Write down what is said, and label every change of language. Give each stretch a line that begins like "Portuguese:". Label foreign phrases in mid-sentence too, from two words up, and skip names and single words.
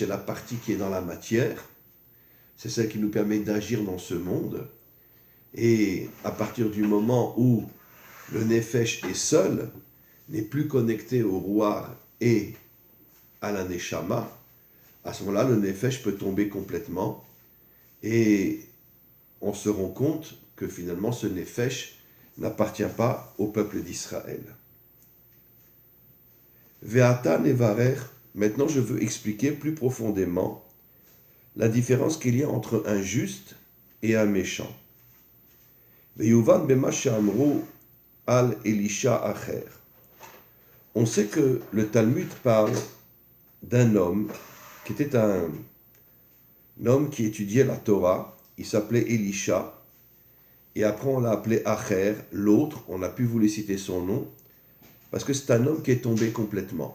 French: la partie qui est dans la matière, c'est celle qui nous permet d'agir dans ce monde, et à partir du moment où le nefesh est seul, n'est plus connecté au roi et à la neshama, à ce moment-là, le nefesh peut tomber complètement, et on se rend compte que finalement ce nefesh n'appartient pas au peuple d'Israël.
Hebrew: ועתה נברר,
French: maintenant je veux expliquer plus profondément la différence qu'il y a entre un juste et un méchant.
Hebrew: ויובן במה שאמרו על אלישע אחר.
French: On sait que le Talmud parle d'un homme qui était un homme qui étudiait la Torah. Il s'appelait Elisha. Et après, on l'a appelé Acher, l'autre. On n'a plus voulu citer son nom parce que c'est un homme qui est tombé complètement.